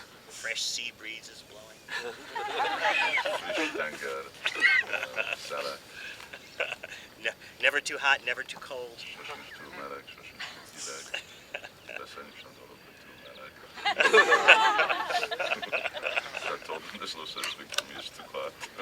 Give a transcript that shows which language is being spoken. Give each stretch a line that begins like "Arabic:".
English: Fresh sea breezes blowing.
Hungarian: Friss tenger, szele.
English: Never too hot, never too cold.
Hungarian: Sosincs túl meleg, sosincs túl hideg. Persze nincs az dolog, hogy túl meleg.
English: I told them there's no such thing for me as too hot.